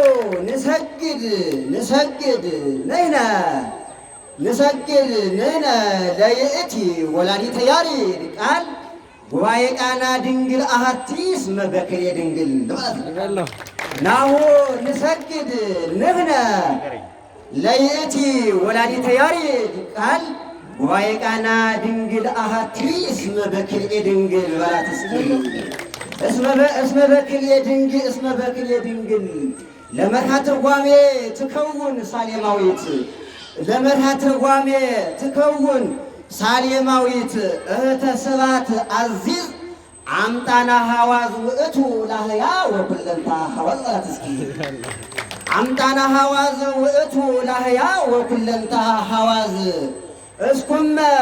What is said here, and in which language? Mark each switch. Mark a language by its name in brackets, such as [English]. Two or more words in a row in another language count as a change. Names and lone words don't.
[Geez] ንሰግድ ንሕነ ለይእቲ ወላዲተ ያሬድ ቃል ጉባኤ ቃና ድንግል አሐቲ እስመ በክልኤ ድንግል ናሁ ንሰግድ ንሕነ ለይእቲ ወላዲተ ያሬድ ቃል ጉባኤ ቃና ድንግል አሐቲ እስመ በክልኤ ድንግል [Amharic] በላት እስኪ [Geez] እስመ በክልኤ ድንግል ለመርሃ ትርጓሜ ትከውን ሳሌማዊት ለመርሃ ትርጓሜ ትከውን ሳሌማዊት እህተ ስብሐት አዚዝ አምጣና ሐዋዝ ውእቱ ላህያ ወኩለንታ ሐዋዝ [Amharic] በላት እስኪ [Geez] አምጣና ሐዋዝ ውእቱ ላህያ ወኩለንታ ሐዋዝ እስኩመ